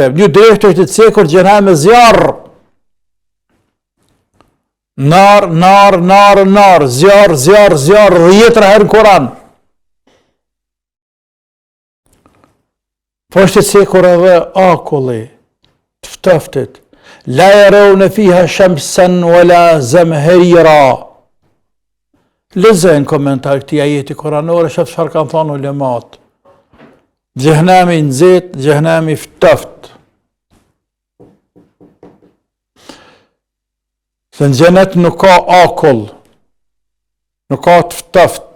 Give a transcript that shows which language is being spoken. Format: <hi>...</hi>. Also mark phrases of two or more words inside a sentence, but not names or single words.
<sq>Në mënyrë direkte është e cekur xhehenami zjarr. Nar, zjarr, 10 herë në Koran. Po është e cekur edhe akulli, të ftoftit.</sq> <ar>لا يرون فيها شمسا ولا زمهريرا.</ar> <sq>Lezën komentar këtij ajeti koranor, shoh çfarë kanë thënë ulemat. Xhehenami nxehtë, xhehenami ftoft. Se në xhenet nuk ka akull, nuk ka të ftoft.</sq>